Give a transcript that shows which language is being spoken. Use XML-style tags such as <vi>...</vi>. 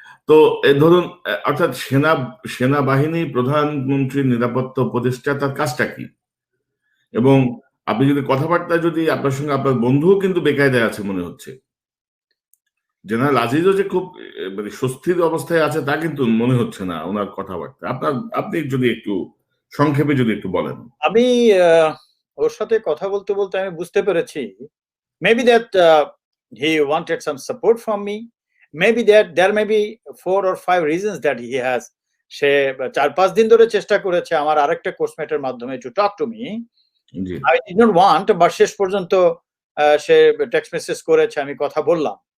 <bn>তো ধরুন অর্থাৎ সেনাবাহিনী প্রধানমন্ত্রীর নিরাপত্তা উপদেষ্টা, তার কাজটা কি? এবং আপনি যদি কথাবার্তা যদি আপনার সঙ্গে আপনার বন্ধুও কিন্তু বেকায়দায় আছে মনে হচ্ছে, জেনারেল আজিজও যে খুব মানে স্বস্তির অবস্থায় আছে তা কিন্তু মনে হচ্ছে না ওনার কথাবার্তা। আপনি যদি একটু সংক্ষেপে যদি একটু বলেন। আমি ওর সাথে কথা বলতে বলতে আমি বুঝতে পেরেছি</bn> <en>maybe that he wanted some support from me, maybe that there may be 4 or 5 reasons that he has.</en> <bn>সে 4-5 দিন ধরে চেষ্টা করেছে আমার আরেকটা কোর্সমেটের মাধ্যমে</bn> <en>to talk to me. I did not want, but</en> <bn>শেষ পর্যন্ত সে টেক্সট মেসেজ করেছে, আমি কথা বললাম।</bn>